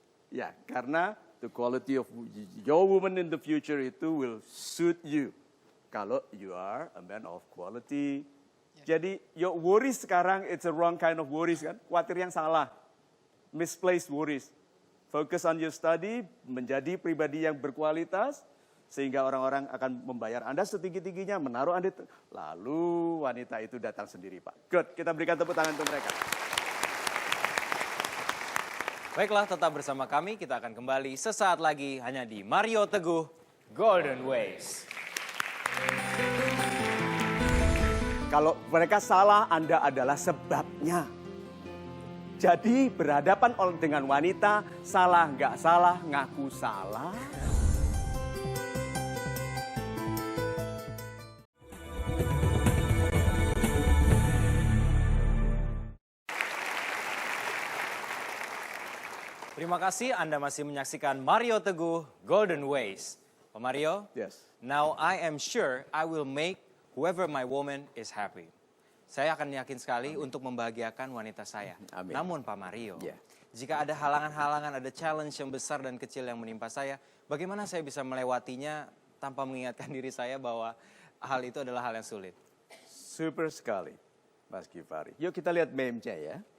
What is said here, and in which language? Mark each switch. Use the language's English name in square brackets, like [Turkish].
[Indonesian] Ya, karena [English] the quality of your woman in the future [Indonesian] itu [English] will suit you. [Indonesian] Kalau [English] you are a man of quality. [Indonesian] Jadi [English] your worries [Indonesian] sekarang, [English] it's a wrong kind of worries [Indonesian] kan. Khawatir yang salah. [English] Misplaced worries. Focus on your study, [Indonesian] menjadi pribadi yang berkualitas. Sehingga orang-orang akan membayar Anda setinggi-tingginya, menaruh Anda. Lalu wanita itu datang sendiri, Pak. [English] Good, [Indonesian] kita berikan tepuk tangan untuk mereka. Baiklah, tetap bersama kami. Kita akan kembali sesaat lagi hanya di Mario Teguh Golden Ways. Kalau mereka salah, Anda adalah sebabnya. Jadi berhadapan dengan wanita, salah nggak salah, ngaku salah. Terima kasih Anda masih menyaksikan Mario Teguh Golden Ways. Pak Mario, [English] Yes. now I am sure I will make whoever my woman is happy. [Indonesian] Saya akan yakin sekali untuk membahagiakan wanita saya. Amin. Namun Pak Mario, [English] Yeah. [Indonesian] jika ada halangan-halangan, ada challenge yang besar dan kecil yang menimpa saya, bagaimana saya bisa melewatinya tanpa mengingatkan diri saya bahwa hal itu adalah hal yang sulit? Super sekali, Mas Givari. Yuk kita lihat meme-nya ya.